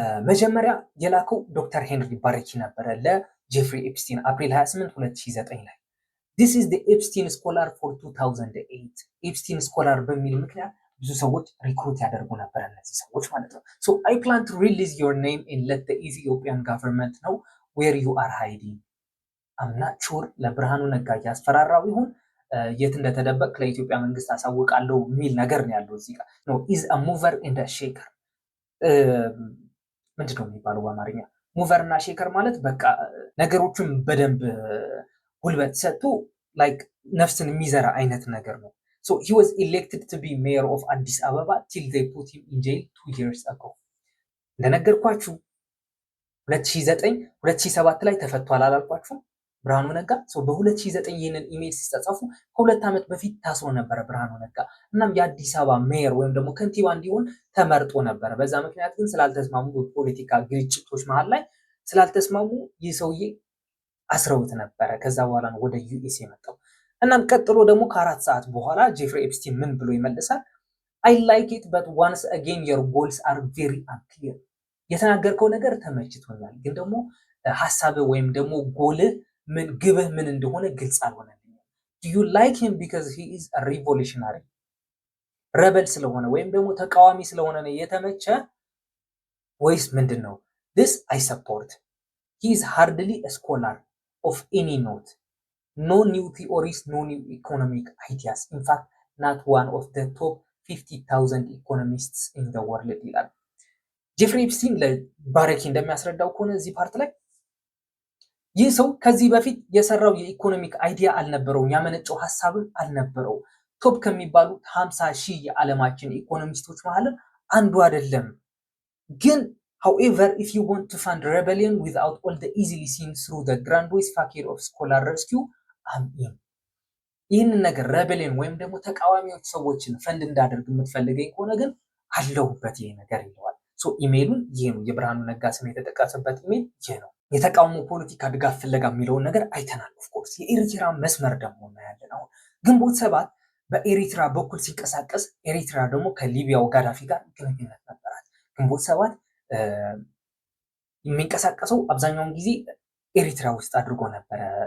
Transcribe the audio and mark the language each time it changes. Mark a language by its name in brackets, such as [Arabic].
[Amharic] መጀመሪያ የላከው ዶክተር ሄንሪ ባሬኪ ነበረ ለጄፍሪ ኤፕስቲን አፕሪል 28 2009 ላይ [English] this is the Epstein Scholar for 2008 [Amharic] ኤፕስቲን ስኮላር በሚል ምክንያት ብዙ ሰዎች ሪክሩት ያደርጉ ነበር እነዚህ ሰዎች ማለት ነው። [English] so I plan to release your name and let the Ethiopian government know where you are hiding. I'm not sure [Amharic] ለብርሃኑ ነጋ ያስፈራራው ይሁን የት እንደተደበቅ ለኢትዮጵያ መንግስት አሳውቃለሁ የሚል ነገር ነው ያለው እዚህ ጋር [English] no is a mover and a shaker [Amharic] ምንድነው የሚባለው በአማርኛ? ሙቨር እና ሼከር ማለት በቃ ነገሮችን በደንብ ጉልበት ሰጥቶ ላይክ ነፍስን የሚዘራ አይነት ነገር ነው። [English] so he was elected to be mayor of Addis Ababa till they put him in jail 2 years ago. [Amharic] እንደነገርኳችሁ 2007 ላይ ተፈቷል አላልኳችሁ ብርሃኑ ነጋ? በ2009 ይህንን ኢሜል ሲጻጻፉ ከ2 ዓመት በፊት ታስሮ ነበረ ብርሃኑ ነጋ። እናም የአዲስ አበባ ሜየር ወይም ደግሞ ከንቲባ እንዲሆን ተመርጦ ነበረ። በዛ ምክንያት ግን ስላልተስማሙ በፖለቲካ ግጭቶች መሃል ላይ ስላልተስማሙ ይህ ሰውዬ አስረውት ነበረ። ከዛ በኋላ ነው ወደ ዩኤስ የመጣው። እናም ቀጥሎ ደግሞ ከ4 ሰዓት በኋላ ጄፍሪ ኤፕስቲን ምን ብሎ ይመልሳል? [English] I like it but once again your goals are very unclear. [Amharic] የተናገርከው ነገር ተመችቶኛል፣ ግን ደግሞ ሐሳብህ ወይም ደግሞ ጎልህ ምን ግብህ ምን እንደሆነ ግልጽ አልሆነልኝም። [English] Do you like him because he is a revolutionary? [Amharic] ረበል ስለሆነ ወይም ደግሞ ተቃዋሚ ስለሆነ ነው የተመቸ ወይስ ምንድነው? [English] This I support. He is hardly a scholar of any note. No new theories, no new economic ideas. In fact, not one of the top 50,000 economists in the world [Amharic] ይላል ጄፍሪ ኤፕስቲን ለባሬኪ እንደሚያስረዳው ከሆነ እዚህ ፓርት ላይ ይህ ሰው ከዚህ በፊት የሰራው የኢኮኖሚክ አይዲያ አልነበረውም፣ ያመነጨው ሐሳብም አልነበረው። ቶፕ ከሚባሉ 50,000 የዓለማችን ኢኮኖሚስቶች መሃል አንዱ አይደለም። ግን [English] however if you want to fund rebellion without all the easily seen through the grandiose facade of scholar rescue I'm in. [Amharic] ይህንን ነገር rebellion ወይም ደግሞ ተቃዋሚዎች ሰዎችን ፈንድ እንዳደርግ የምትፈልገኝ ከሆነ ግን አለሁበት ይሄ ነገር ይለዋል። ኢሜይሉን ይሄ ነው የብርሃኑ ነጋ ስም የተጠቀሰበት ኢሜይል ይሄ ነው። የተቃውሞ ፖለቲካ ድጋፍ ፍለጋ የሚለውን ነገር አይተናል። ኦፍኮርስ የኤሪትራ መስመር ደግሞ እናያለን። አሁን ግንቦት ሰባት በኤሪትራ በኩል ሲንቀሳቀስ ኤሪትራ ደግሞ ከሊቢያው ጋዳፊ ጋር ግንኙነት ነበራት። ግንቦት ሰባት የሚንቀሳቀሰው አብዛኛውን ጊዜ ኤሪትራ ውስጥ አድርጎ ነበረ